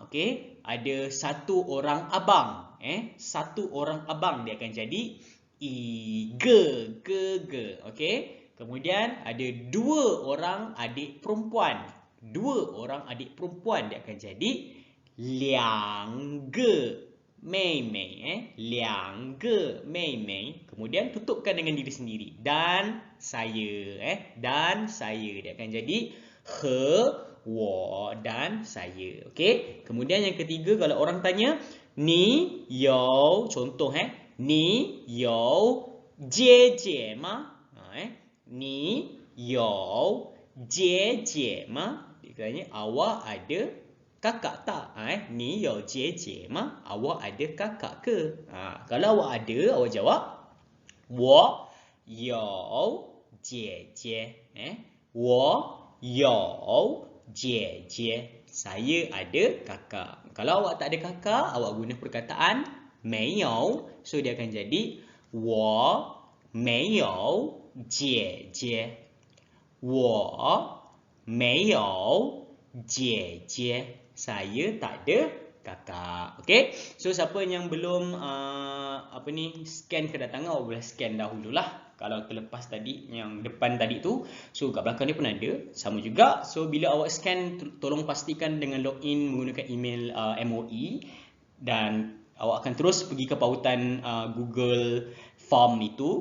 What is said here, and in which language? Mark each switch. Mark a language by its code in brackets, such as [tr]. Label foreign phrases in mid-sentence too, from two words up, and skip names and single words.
[ms] Okey, ada satu orang abang. Satu orang abang, dia akan jadi ge. Okey. Kemudian ada 2 orang adik perempuan. 2 orang adik perempuan, dia akan jadi 2 [zh] 个妹妹。 2个妹妹。 [ms] Kemudian tutupkan dengan diri sendiri. Dan saya. Dan saya. Dia akan jadi [zh] 和我 [ms] dan saya. Okey. Kemudian yang ketiga, kalau orang tanya, [zh] 你有, [ms] contoh [zh] 你有姐姐吗? 你有姐姐吗? [ms] Dia tanya, awak ada kakak tak? [zh] 你有姐姐吗? [ms] Awak ada kakak ke? Kalau awak ada, awak jawab [zh] 我有姐姐。我有姐姐。 [ms] Saya ada kakak. Kalau awak tak ada kakak, awak guna perkataan 没有. So dia akan jadi [zh] 我没有姐姐。我没有姐姐。 [ms] Saya tak ada kakak. Okey. So siapa yang belum scan kedatangan, awak boleh scan dahululah. Kalau terlepas tadi yang depan tadi tu, so kat belakang ni pun ada, sama juga. So bila awak scan, tolong pastikan dengan login menggunakan email MOE, dan awak akan terus pergi ke pautan Google Form itu.